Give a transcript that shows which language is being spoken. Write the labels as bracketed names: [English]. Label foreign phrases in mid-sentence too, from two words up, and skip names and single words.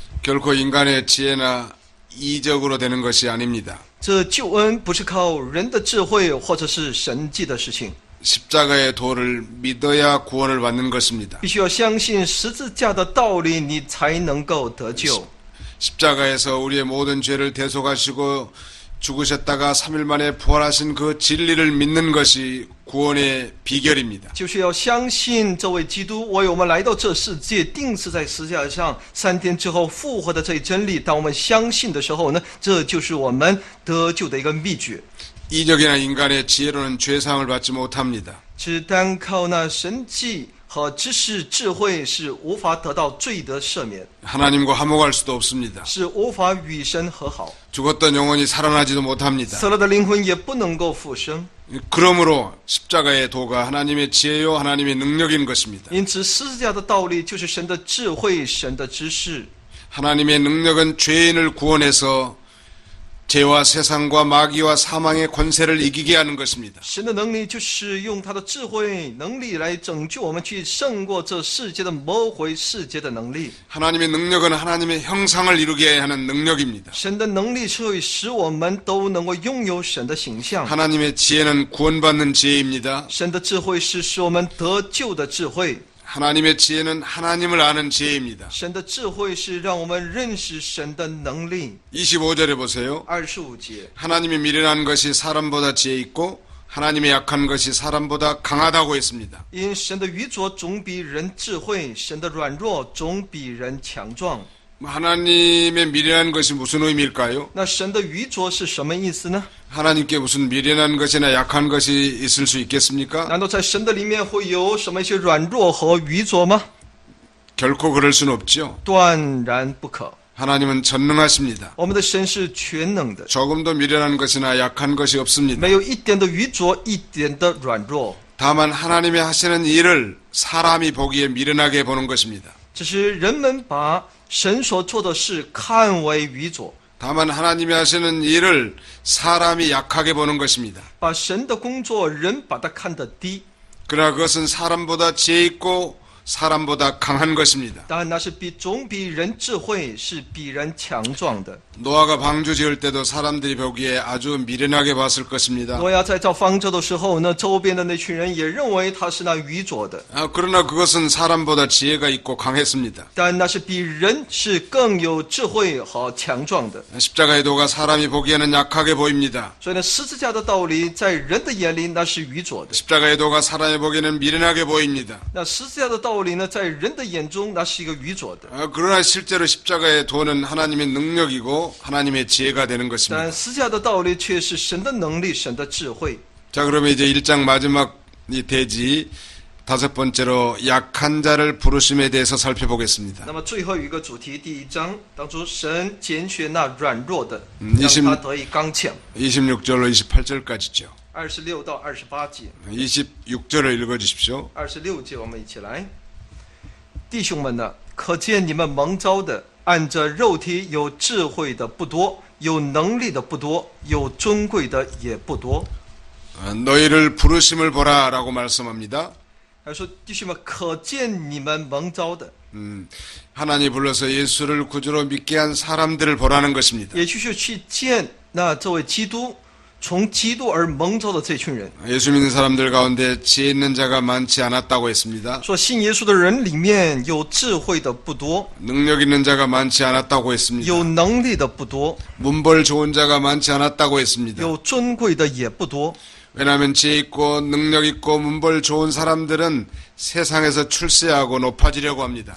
[Korean] 결코 인간의 지혜나 이적으로 되는 것이 아닙니다. [Chinese] 这救恩不是靠人的智慧或者是神迹的事情， [Korean] 십자가의 도를 믿어야 구원을 받는 것입니다. [Chinese] 必须要相信十字架的道理，你才能够得救。 [Korean] 십자가에서 우리의 모든 죄를 대속하시고 죽으셨다가 3일 만에 부활하신 그 진리를 믿는 것이 구원의 비결입니다. [Chinese] 就是要相信这位基督为我们来到这世界，钉死在十字架上，3天之后复活的这一真理。当我们相信的时候呢，这就是我们得救的一个秘诀。 [Korean] 이적이나 인간의 지혜로는 죄사함을 받지 못합니다. [Chinese] 只单靠那神迹和知识智慧是无法得到罪的赦免， [Korean] 하나님과 화목할 수도 없습니다. [Chinese] 是无法与神和好。 [Korean] 죽었던 영혼이 살아나지도 못합니다. [Chinese] 死了的灵魂也不能够复生。 [Korean] 그러므로 십자가의 도가 하나님의 지혜요 하나님의 능력인 것입니다. [Chinese] 因此，十字架的道理就是神的智慧、神的知识。 [Korean] 하나님의 능력은 죄인을 구원해서 죄와 세상과 마귀와 사망의 권세를 이기게 하는 것입니다. [Chinese] 神的能力就是用他的智慧能力来拯救我们，去胜过这世界的魔鬼、世界的能力。 [Korean] 하나님의 능력은 하나님의 형상을 이루게 하는 능력입니다. [Chinese] 神的能力是会使我们都能够拥有神的形象。 [Korean] 하나님의 지혜는 구원받는 지혜입니다. [Chinese] 神的智慧是使我们得救的智慧。 [Korean] 하나님의 지혜는 하나님을 아는 지혜입니다. [Chinese] 神的智慧是让我们认识神的能力。 [Korean] 25절에 보세요. [Chinese] 25节， [Korean] 하나님의 미련한 것이 사람보다 지혜 있고 하나님의 약한 것이 사람보다 강하다고 했습니다. [Chinese] 因神的愚拙总比人智慧，神的软弱总比人强壮。 [Korean] 하나님의 미련한 것이 무슨 의미일까요? [Chinese] 那神的愚拙是什么意思呢？ [Korean] 하나님께 무슨 미련한 것이나 약한 것이 있을 수 있겠습니까? [Chinese] 难道在神的里面会有什么一些软弱和愚拙吗？ [Korean] 결코 그럴 수는 없죠. [Chinese] 断然不可。 [Korean] 하나님은 전능하십니다. [Chinese] 我们的神是全能的， [Korean] 조금도 미련한 것이나 약한 것이 없습니다. [Chinese] 没有一点的愚拙，一点的软弱。 [Korean] 다만 하나님이 하시는 일을 사람이 보기에 미련하게 보는 것입니다. [Chinese] 只是人们把神所做的事看为愚拙， [Korean] 다만 하나님이 하시는 일을 사람이 약하게 보는 것입니다. [Chinese] 把神的工作人把它看得低。 [Korean] 그러나 그것은 사람보다 지혜 있고 사람보다 강한 것입니다. [Chinese] 当然那是总比人智慧，是比人强壮的。 [Korean] 노아가 방주 지을 때도 사람들이 보기에 아주 미련하게 봤을 것입니다. [Chinese] 诺亚在造方舟的时候呢，周边的那群人也认为他是那愚拙的， [Korean] 그러나 그것은 사람보다 지혜가 있고 강했습니다. [Chinese] 但那是比人是更有智慧和强壮的。 [Korean] 십자가의 도가 사람이 보기에는 약하게 보입니다. [Chinese] 所以呢，十字架的道理在人的眼里那是愚拙的， [Korean] 십자가의 도가 사람이 보기에는 미련하게 보입니다. [Chinese] 那十字架的道理呢，在人的眼中那是一个愚拙的。 [Korean] 그러나 실제로 십자가의 도는 하나님의 능력이고 하나님의 지혜가 되는 것입니다. [Chinese] 但十字架的道理却是神的能力、神的智慧。 [Korean] 자, 그러면 이제 1장 마지막이 되지 다섯 번째로 약한 자를 부르심에 대해서 살펴보겠습니다. [Chinese] 那么最后一个主题，第一章当中，神拣选那软弱的， 20 让他得以刚强。 [Korean] 26절로 28절까지죠. [Chinese] 26 到28节， [Korean] 26절을 읽어주십시오. [Chinese] 26 节我们一起来。弟兄们呢，可见你们蒙召的，按着肉体有智慧的不多，有能力的不多，有尊贵的也不多。 [Korean] 너희를 부르심을 보라라고 말씀합니다. [Chinese] 他说：“弟兄们，可见你们蒙召的， [Korean] 하나님 불러서 예수를 구주로 믿게 한 사람들을 보라는 것입니다. [Chinese] 也就是去见那这位基督，从基督而蒙召的这群人。 [Korean] 예수 믿는 사람들 가운데 지혜 있는 자가 많지 않았다고 했습니다. [Chinese] 说信耶稣的人里面有智慧的不多， [Korean] 능력 있는 자가 많지 않았다고 했습니다. [Chinese] 有能力的不多， [Korean] 문벌 좋은 자가 많지 않았다고 했습니다. [Chinese] 有尊贵的也不多。 [Korean] 왜냐하면 지혜 있고 능력 있고 문벌 좋은 사람들은 세상에서 출세하고 높아지려고 합니다.